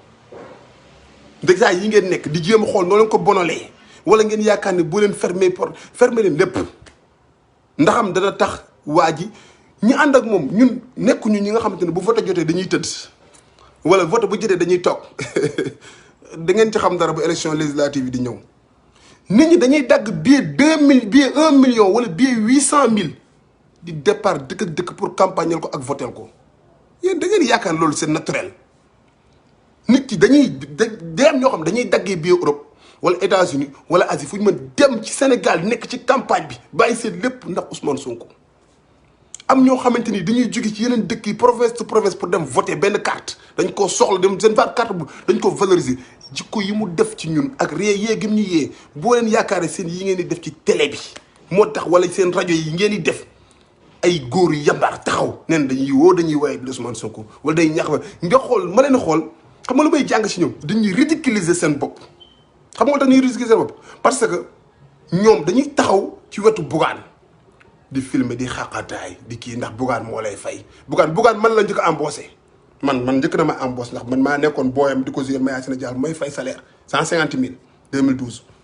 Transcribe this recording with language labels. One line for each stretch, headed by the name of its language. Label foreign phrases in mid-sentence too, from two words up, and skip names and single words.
Wolof: di jéem a xool noo leen ko bonalee wala ngeen yaakaar ne boo leen fermer leen lépp ndaxam dana tax waa ji ñi ànd ak moom ñun nekkuñu ñi nga xamante ne bu vote jotee dañuy tëdd wala vote bu jotee dañuy toog da ngeen ci xam dara bu élection législative yi di ñëw nit ñi dañuy dagg billet 2000 billet 1 million wala billet 800 000 di départ dëkk ak dëkk pour campagneel ko ak votel ko yéen da ngeen yaakaar loolu
French: c'est naturel
Wolof: nit ki dañuy dem ñoo xam dañuy daggee billet Europe wala États-Unis wala Asie fu ñu mën dem ci Sénégal nekk ci campagne bi bàyyi seen lépp ndax Ousmane Sonko am ñoo xamante ni dañuy jóge ci yeneen dëkk yi
English: province to province
Wolof: pour dem voter benn carte dañ koo soxla dem seen carte bu dañ ko valoriser jikko yi mu def ci ñun ak yee gëm ñu yee boo leen yaakaare seen yi ngeen di def ci télé bi moo tax wala seen rajo yi ngeen di def ay góor yu yambaar taxaw neen dañuy woowee Ousmane Sonko wala day ñax ba nga xool ma leen xool xam nga lu may jàng si ñoom dañuy ridiculiser seen bopp xam nga tax ñuy ridiculiser seen bopp
French: parce que
Wolof: ñoom dañuy taxaw ci wetu Bougane di filmer di xaqataay di kii ndax Bougane moo lay fay Bougane man la njëkk a embauché man njëkk na ma embauché ndax man maa nekkoon booyam di ko jouer Maya Sénégal may fay salaire 150 000 2012